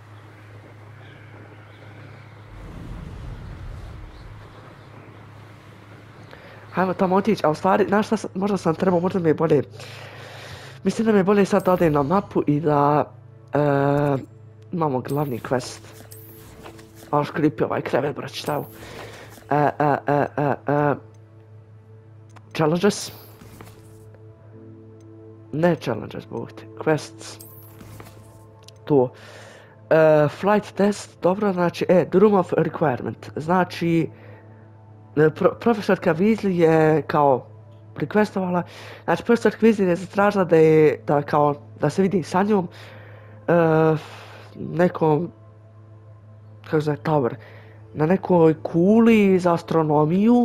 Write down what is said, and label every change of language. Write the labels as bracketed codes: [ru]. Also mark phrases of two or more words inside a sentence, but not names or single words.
[sr] Hajmo tamo otići, a u stvari, znaš šta, možda sam trebao, možda mi je bolje, mislim da mi je bolje sad da odem na mapu i da imamo glavni quest. Malo škripi ovaj krevet, brać, šta u. Challenges. Ne challenges, bog te. Quests. [en] To. Flight test, [sr] dobro, znači, [en] the room of requirement. [sr] Znači, profesorka Weasley je kao requestovala, znači profesorka Weasley je zatražila da se vidi sa njom nekom, kako zove, tower, na nekoj kuli za astronomiju.